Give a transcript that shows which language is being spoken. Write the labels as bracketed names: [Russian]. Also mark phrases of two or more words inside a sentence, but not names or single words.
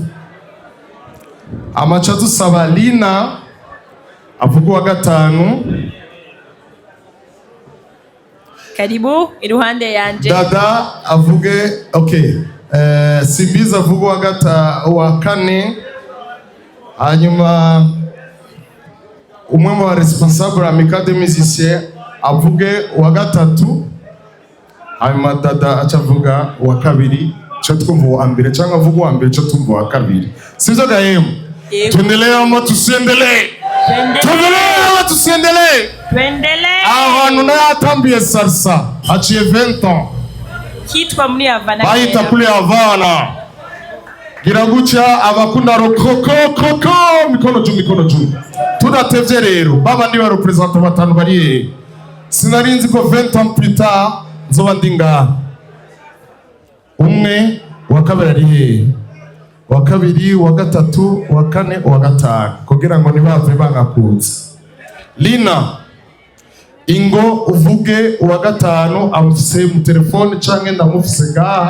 [Rundi] Amaca dusaba Lina avuga uwa gatanu, karibu iruhande yanje. Dada avuge Sibiza avuga uwa kane, hanyuma umwe mu [French] responsable amical des musiciens [Rundi] avuge uwa gatatu, hanyuma Dada acavuga uwa kabiri, cyo twumva uwa mbere cyangwa avuga uwa mbere cyo twumva uwa kabiri. Sivyo gahemu? [Swahili] Tuendelee ama tusiendelee? Tuendelee ama tusiendelee? Tuendelee. [Rundi] Ahantu nayatambiye salsa haciye 20 ans. Kitwa muri Havana. Bayita kuri Havana. Gira gutya abakunda rokoko [Swahili] mikono juu. [Rundi] Tudatevye rero baba ndi ba representant batanu bari. Sinarinzi ko 20 [French] ans plus tard [Rundi] nzoba ndinga. Umwe wa kabiri ari he? Wa kabiri, wa gatatu, wa kane, wa gatanu. Kugira ngo nibave bangakutse. Lina ingo uvuge uwa gatanu amufise mu telefone canke ndamufise ngaha.